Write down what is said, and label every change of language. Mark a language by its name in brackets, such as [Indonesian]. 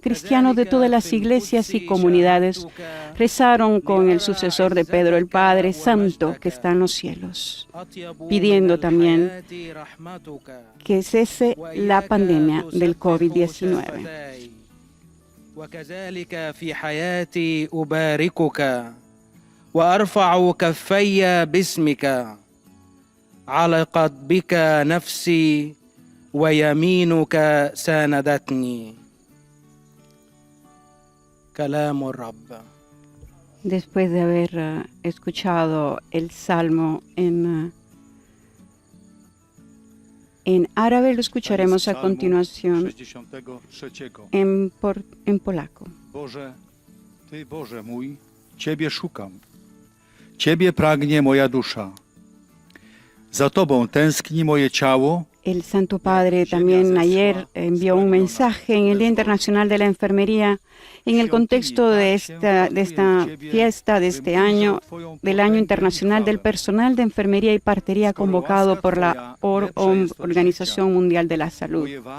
[Spanish] Cristianos de todas las iglesias y comunidades rezaron con el sucesor de Pedro, el Padre Santo que está en los cielos, pidiendo también que cese la pandemia del COVID-19. [Arabic] وكذلك في حياتي أباركك وأرفع كفي باسمك علقت بك نفسي ويمينك ساندتني كلام الرب. [Spanish] Después de haber escuchado el Salmo en árabe, lo escucharemos a continuación en polaco. [Polish] Boże, Ty, Boże mój, Ciebie szukam. Ciebie pragnie moja dusza. Za Tobą tęskni moje ciało. [Spanish] El Santo Padre también ayer envió un mensaje en el Día Internacional de la Enfermería en el contexto de esta fiesta de este año, del Año Internacional del Personal de Enfermería y Partería convocado por la Organización Mundial de la Salud.